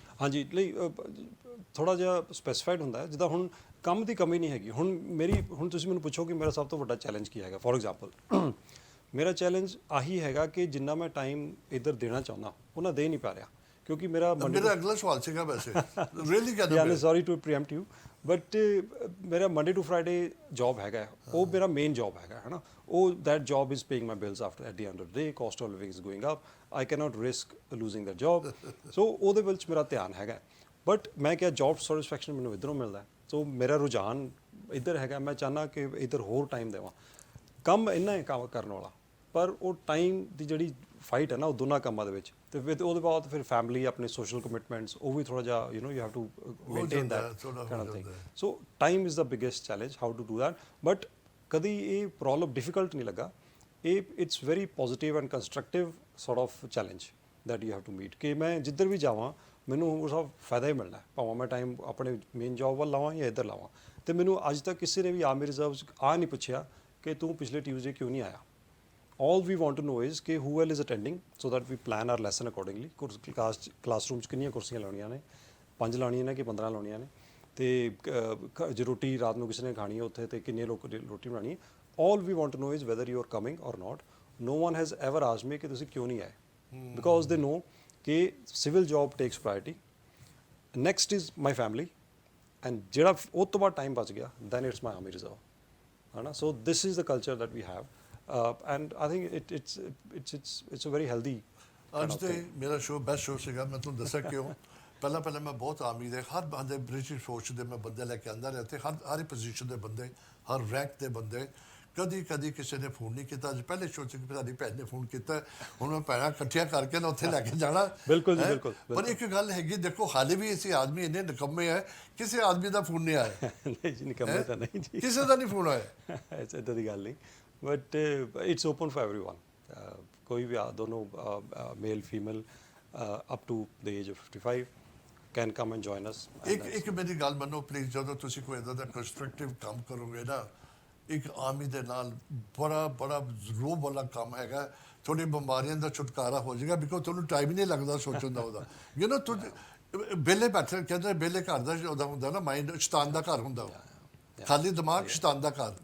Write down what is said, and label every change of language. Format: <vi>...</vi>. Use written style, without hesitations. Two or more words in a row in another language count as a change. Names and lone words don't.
<pa>ਹਾਂਜੀ ਲਈ ਥੋੜਾ ਜਿਹਾ ਸਪੈਸੀਫਾਈਡ ਹੁੰਦਾ ਹੈ ਜਿੱਦਾਂ ਹੁਣ ਕੰਮ ਦੀ ਕਮੀ ਨਹੀਂ ਹੈਗੀ ਹੁਣ ਤੁਸੀਂ ਮੈਨੂੰ ਪੁੱਛੋ ਕਿ ਮੇਰਾ ਸਭ ਤੋਂ ਵੱਡਾ ਚੈਲੰਜ ਕੀ ਹੈਗਾ</pa> <en>for example</en> <pa>ਮੇਰਾ ਚੈਲੰਜ ਆਹੀ ਹੈਗਾ ਕਿ ਜਿੰਨਾ ਮੈਂ ਟਾਈਮ ਇੱਧਰ ਦੇਣਾ ਚਾਹੁੰਦਾ ਉਹਨਾਂ ਦੇ ਨਹੀਂ ਪਾ ਰਿਹਾ ਕਿਉਂਕਿ ਮੇਰਾ ਮੇਰਾ ਅਗਲਾ ਸਵਾਲ ਸੀਗਾ ਵੈਸੇ ਰੀਅਲੀ</pa> <en>yeah,</en> <pa>ਕਹਿੰਦਾ</pa> <en>sorry to preempt you but</en> <pa>ਮੇਰਾ</pa> <en>Monday to Friday job</en> <pa>ਹੈਗਾ ਉਹ ਮੇਰਾ</pa> <en>main job</en> <pa>ਹੈਗਾ ਹੈ ਨਾ ਉਹ</pa> <en>that job is paying my bills after at the end of the day cost of living is going up I cannot risk losing that job so</en> <pa>ਉਹਦੇ ਵਿੱਚ ਮੇਰਾ ਧਿਆਨ ਹੈਗਾ ਬਟ ਮੈਂ ਕਿਹਾ</pa> <en>job satisfaction</en> <pa>ਮੈਨੂੰ ਇੱਧਰੋਂ ਮਿਲਦਾ ਸੋ ਮੇਰਾ ਰੁਝਾਨ ਇੱਧਰ ਹੈਗਾ ਮੈਂ ਚਾਹੁੰਦਾ ਕਿ ਇੱਧਰ ਹੋਰ ਟਾਈਮ ਦੇਵਾਂ ਕੰਮ ਇੰਨਾ ਹੈ ਕੰਮ ਕਰਨ ਵਾਲਾ ਪਰ ਉਹ ਟਾਈਮ ਦੀ ਜਿਹੜੀ ਫਾਈਟ ਹੈ ਨਾ ਉਹ ਦੋਨਾਂ ਕੰਮਾਂ ਦੇ ਵਿੱਚ ਤੇ ਫਿਰ ਉਹਦੇ ਬਾਅਦ ਫਿਰ ਫੈਮਿਲੀ ਆਪਣੇ</pa> <en>social commitments</en> <pa>ਉਹ ਵੀ ਥੋੜਾ ਜਿਹਾ</pa> <en>you have to maintain that kind of thing so time is the biggest challenge how to do that but</en> <pa>ਕਦੀ ਇਹ</pa> <en>problem difficult</en> <pa>ਨਹੀਂ ਲੱਗਾ ਇਹ</pa> <en>It's very positive and constructive sort of challenge that you have to meet</en> <pa>ਕਿ ਮੈਂ ਜਿੱਧਰ ਵੀ ਜਾਵਾਂ ਮੈਨੂੰ ਉਹ ਸਭ ਫਾਇਦਾ ਹੀ ਮਿਲਣਾ ਭਾਵੇਂ ਮੈਂ ਟਾਈਮ ਆਪਣੇ</pa> <en>main job</en> <pa>ਵੱਲ ਲਾਵਾਂ ਜਾਂ ਇੱਧਰ ਲਾਵਾਂ ਤੇ ਮੈਨੂੰ ਅੱਜ ਤੱਕ ਕਿਸੇ ਨੇ ਵੀ</pa> <en>army reserve</en> <pa>ਨਹੀਂ ਪੁੱਛਿਆ ਕਿ ਤੂੰ ਪਿਛਲੇ ਟਿਊਜ਼ਡੇ ਕਿਉਂ ਨਹੀਂ ਆਇਆ</pa> <en>all we want to know is</en> <pa>ਕਿ</pa> <en>who all is attending so that we plan our lesson accordingly classroom</en> <pa>'ਚ ਕਿੰਨੀਆਂ ਕੁਰਸੀਆਂ ਲਾਉਣੀਆਂ ਨੇ 5 ਲਾਉਣੀਆਂ ਨੇ ਕਿ 15 ਲਾਉਣੀਆਂ ਨੇ ਤੇ ਜੇ ਰੋਟੀ ਰਾਤ ਨੂੰ ਕਿਸੇ ਨੇ ਖਾਣੀ ਹੈ ਉੱਥੇ ਤੇ ਕਿੰਨੇ ਲੋਕ ਰੋਟੀ ਬਣਾਉਣੀ ਹੈ</pa> <en>all we want to know is whether you are coming or not no one has ever asked me</en> <pa>ਕਿ ਤੁਸੀਂ ਕਿਉਂ ਨਹੀਂ ਆਏ</pa> <en>because they know</en> <pa>ਕਿ</pa> <en>civil job takes priority next is my family and</en> <pa>ਜਿਹੜਾ ਉਹ ਤੋਂ ਬਾਅਦ ਟਾਈਮ ਬਚ ਗਿਆ</pa> <en>then it's my army reserve</en> <pa>ਹੈ ਨਾ</pa> <en>so this is the culture that we have and I think it's a very healthy</en> <pa>ਅੱਜ ਤੇ ਮੇਰਾ ਸ਼ੋਅ</pa> <en>best show</en> <pa>ਸੀਗਾ ਮੈਂ ਤੁਹਾਨੂੰ ਦੱਸਿਆ ਕਿਉਂ ਪਹਿਲਾਂ ਮੈਂ ਬਹੁਤ ਆਰਮੀ ਦੇ ਹਰ ਬੰਦੇ ਬ੍ਰਿਟਿਸ਼ ਫੌਜ ਦੇ ਮੈਂ ਬੰਦੇ ਲੈ ਕੇ ਆਂਦਾ ਰਿਹਾ ਤੇ ਹਰ ਪੋਜੀਸ਼ਨ ਦੇ ਬੰਦੇ ਹਰ ਰੈਂਕ ਦੇ ਬੰਦੇ ਕਦੀ ਕਿਸੇ ਨੇ ਫੋਨ ਨਹੀਂ ਕੀਤਾ ਅੱਜ ਪਹਿਲੇ ਸ਼ੋਅ 'ਚ ਸਾਡੀ ਭੈਣ ਨੇ ਫੋਨ ਕੀਤਾ ਹੁਣ ਮੈਂ ਭੈਣਾਂ ਇਕੱਠੀਆਂ ਕਰਕੇ ਨਾ ਉੱਥੇ ਲੈ ਕੇ ਜਾਣਾ ਬਿਲਕੁਲ ਜੀ ਬਿਲਕੁਲ ਪਰ ਇੱਕ ਗੱਲ ਹੈਗੀ ਦੇਖੋ ਹਾਲੇ ਵੀ ਅਸੀਂ ਆਦਮੀ ਇੰਨੇ ਨਿਕੰਮੇ ਹੈ ਕਿਸੇ ਆਦਮੀ ਦਾ ਫੋਨ ਨਹੀਂ ਆਇਆ ਨਹੀਂ ਜੀ ਨਿਕੰਮੇ ਤਾਂ ਨਹੀਂ ਜੀ ਕਿਸੇ ਦਾ ਨਹੀਂ ਫੋਨ ਆਇਆ ਇੱਦਾਂ ਦੀ ਗੱਲ ਨਹੀਂ</pa> <en>but it's open for everyone</en> <hi>कोई भी दोनों</hi> <en>male female up to the age of 55 can come and join us</en> <pa>ਇੱਕ ਮੇਰੀ ਗੱਲ ਮੰਨੋ ਪਲੀਜ਼ ਜਦੋਂ ਤੁਸੀਂ ਕੋਈ ਇਦਾਂ ਦਾ ਕੰਸਟਰਕਟਿਵ ਕੰਮ ਕਰੋਗੇ ਨਾ ਇੱਕ ਆਰਮੀ ਦੇ ਨਾਲ ਬੜਾ ਰੋਬ ਵਾਲਾ ਕੰਮ ਹੈਗਾ ਤੁਹਾਡੀ ਬਿਮਾਰੀਆਂ ਦਾ ਛੁਟਕਾਰਾ ਹੋ ਜਾਏਗਾ ਬਿਕੋਜ਼ ਤੁਹਾਨੂੰ ਟਾਈਮ ਹੀ ਨਹੀਂ ਲੱਗਦਾ ਸੋਚਣ ਦਾ ਉਹਦਾ</pa> <en>you know</en> <pa>ਬੇਲੇ ਬੈਠੇ ਕਹਿੰਦੇ ਬੇਲੇ ਘਰ ਦਾ ਉਹਦਾ ਹੁੰਦਾ ਨਾ ਮਾਈਂਡ ਸ਼ੈਤਾਨ ਦਾ ਘਰ ਹੁੰਦਾ ਖਾਲੀ ਦਿਮਾਗ ਸ਼ੈਤਾਨ ਦਾ ਘਰ</pa>